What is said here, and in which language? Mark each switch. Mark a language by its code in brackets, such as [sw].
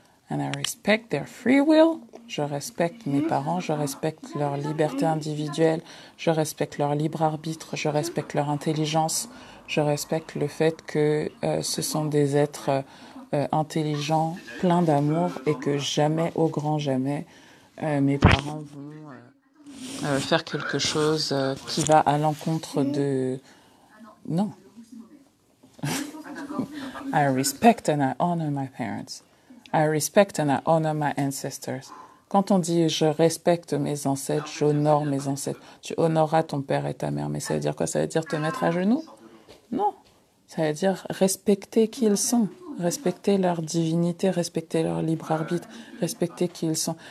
[en] And I respect their free will. [fr] Je respecte mes parents, je respecte leur liberté individuelle, je respecte leur libre arbitre, je respecte leur intelligence, je respecte le fait que ce sont des êtres intelligents, pleins d'amour, et que jamais, au grand jamais, mes parents vont faire quelque chose qui va à l'encontre de... Non. [en] I respect and I honor my parents. I respect and I honor my ancestors. [fr] Quand on dit je respecte mes ancêtres, j'honore mes ancêtres, tu honoreras ton père et ta mère. Mais ça veut dire quoi? Ça veut dire te mettre à genoux? Non. Ça veut dire respecter qui ils sont, respecter leur divinité, respecter leur libre arbitre, respecter qui ils sont.